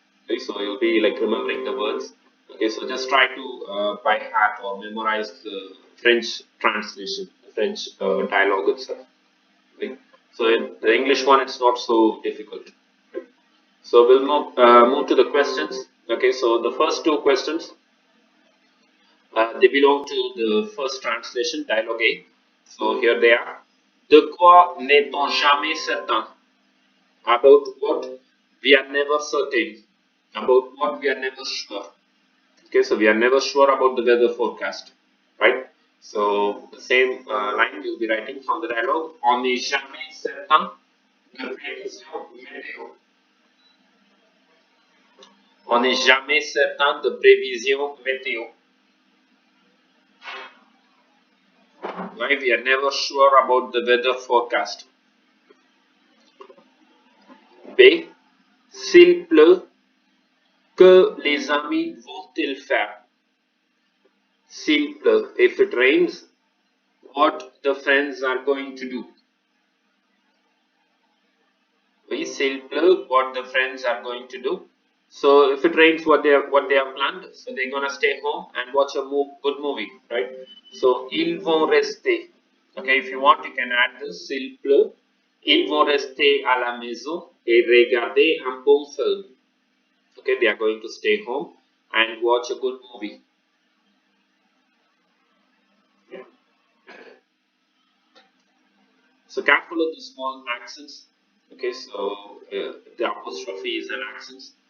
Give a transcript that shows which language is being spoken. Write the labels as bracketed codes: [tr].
[en] Okay, so you'll be like remembering the words. Okay, so just try to by heart or memorize the French translation, the French dialogue itself. Right? So in the English one, it's not so difficult. So we'll move to the questions. Okay, so the first two questions, they belong to the first translation, dialogue A. So here they are. [fr] De quoi n'est-on jamais certain? [en] About what we are never certain. About what we are never sure. Okay, so we are never sure about the weather forecast, right? So the same line you'll be writing from the dialogue. [fr] On n'est jamais certain de prévision météo. On n'est jamais certain de prévision météo. [en] Right? We are never sure about the weather forecast. B. [fr] S'il pleut, que les amis vont-ils faire? S'il pleut, [en] if it rains, what the friends are going to do? [fr] Oui, s'il pleut, [en] what the friends are going to do? So if it rains, what they have planned? So they're gonna stay home and watch a good movie, right? So [fr] ils vont rester. [en] Okay, if you want, you can add this. [fr] S'il pleut, ils vont rester à la maison et regarder un bon film. [en] Okay, they are going to stay home and watch a good movie. Yeah. So careful of the small accents. Okay, so the apostrophe is an accent.